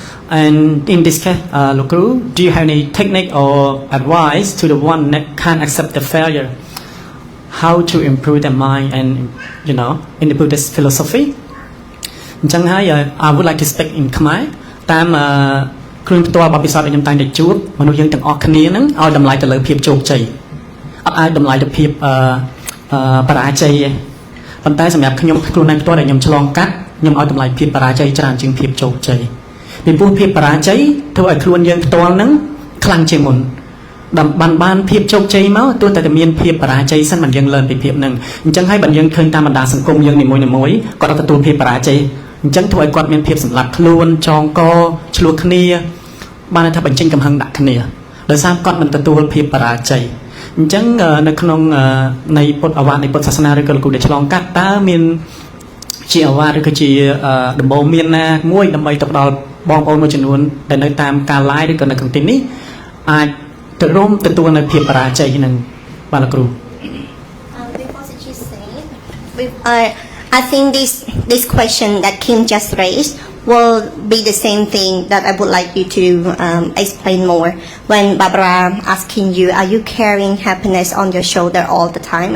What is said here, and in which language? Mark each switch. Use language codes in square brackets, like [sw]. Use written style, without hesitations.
[en] And in this case, Lokuru, do you have any technique or advice to the one that can't accept the failure? How to improve their mind and, in the Buddhist philosophy? I would like to speak in Khmer. [km] តាមគ្រឿងផ្ទាល់បទពិសោធន៍ដែលខ្ញុំតែងតែជួបមនុស្សយើងទាំងអស់គ្នាហ្នឹងឲ្យតម្លៃទៅលើភាពជោគជ័យអត់ឲ្យតម្លៃទៅភាពបរាជ័យទេប៉ុន្តែសម្រាប់ខ្ញុំខ្លួនឯងផ្ទាល់ដែលខ្ញុំឆ្លងកាត់ខ្ញុំឲ្យតម្លៃភាពបរាជ័យច្រើនជាងភាពជោគជ័យពីព្រោះភាពបរាជ័យធ្វើឲ្យខ្លួនយើងផ្ទាល់ហ្នឹងខ្លាំងជាងមុន បានភាពជោគជ័យមកទោះតែមានភាពបរាជ័យសិនមិនយើងលើពីភាពហ្នឹងអញ្ចឹងហើយបើយើងឃើញតាមបណ្ដាសង្គមយើងនីមួយៗគាត់អត់ទទួលភាពបរាជ័យអញ្ចឹងធ្វើឲ្យគាត់មានភាពសម្លាប់ខ្លួនចងកឆ្លោះគ្នាបានថាបញ្ចេញកំហឹងដាក់គ្នាដោយសារគាត់មិនទទួលភាពបរាជ័យអញ្ចឹងនៅក្នុងនៃពុទ្ធអាវាតនៃពុទ្ធសាសនាឬក៏លោកគ្រូដែលឆ្លងកាត់តើមាន ជាអាវាតឬក៏ជាដំបូងមានណាមួយដើម្បីទៅដល់បងប្អូនមួយចំនួនដែលនៅតាមការ live ឬក៏នៅក្នុងទីនេះអាចទៅរួមទទួលនៅភាពបរាជ័យនឹងបាទលោកគ្រូ [en] I think this question that Kim just raised will be the same thing that I would like you to explain more. When Barbara asking you, are you carrying happiness on your shoulder all the time?